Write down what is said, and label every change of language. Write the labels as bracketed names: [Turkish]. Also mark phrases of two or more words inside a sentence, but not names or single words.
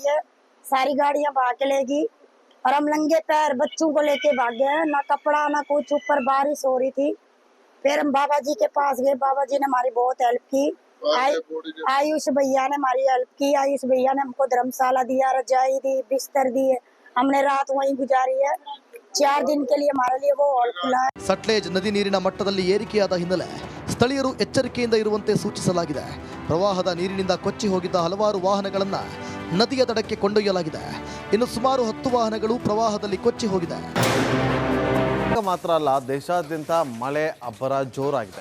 [Hindi] है, सारी गाड़ियां बहा के लेगी और हम नंगे पैर बच्चों को लेके भागे हैं, ना कपड़ा ना कुछ, ऊपर बारिश हो रही थी। फिर हम बाबा जी के पास गए, बाबा जी ने हमारी बहुत हेल्प की। आयुष भैया ने हमारी हेल्प की। आयुष भैया ने हमको धर्मशाला दिया, रजाई दी, बिस्तर दिए, हमने रात वहीं गुजारी है। 4 दिन के लिए हमारे लिए वो हॉल खुला है। [Kannada] ಸಟ್ಲೇಜ್ ನದಿ ನೀರಿನ ಮಟ್ಟದಲ್ಲಿ ಏರಿಕೆಯಾದ ಹಿನ್ನೆಲೆ ಸ್ಥಳೀಯರು ಎಚ್ಚರಿಕೆಯಿಂದ ಇರುವಂತೆ ಸೂಚಿಸಲಾಗಿದೆ. ಪ್ರವಾಹದ ನೀರಿನಿಂದ ಕೊಚ್ಚಿ ಹೋಗಿದ್ದ ಹಲವಾರು ವಾಹನಗಳನ್ನು ನದಿಯ ದಡಕ್ಕೆ ಕೊಂಡೊಯ್ಯಲಾಗಿದೆ. ಇನ್ನು ಸುಮಾರು 10 ವಾಹನಗಳು ಪ್ರವಾಹದಲ್ಲಿ ಕೊಚ್ಚಿ ಹೋಗಿದೆ. ಮಾತ್ರ ಅಲ್ಲ, ದೇಶಾದ್ಯಂತ ಮಳೆ ಅಬ್ಬರ ಜೋರಾಗಿದೆ.